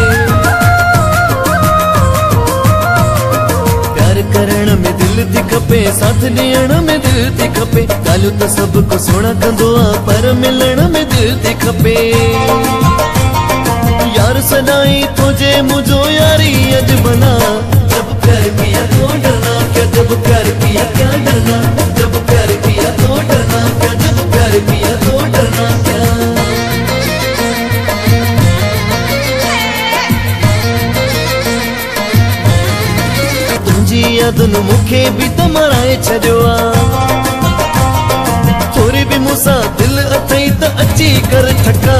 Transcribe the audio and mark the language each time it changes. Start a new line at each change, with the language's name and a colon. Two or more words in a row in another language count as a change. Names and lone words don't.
Sindhi: प्यार करण में दिल थी खपे, साथ ॾियण में दिल थी खपे। ॻाल्हियूं त सभु को सुहिणा कंदो आहे, पर मिलण में दिल थी खपे। यार सदाई तुझे मुझो यारी अज बना।
Hindi: जब कर पिया तो डरना क्या, जब कर पिया क्या डरना, जब कर पिया तो डरना क्या, जब कर पिया तो डरना क्या।
Sindhi: तुझी यादुन मुखे भी त मराए छॾियो आ। थोरी भी मूंसां दिल अथई त अची कर ठका।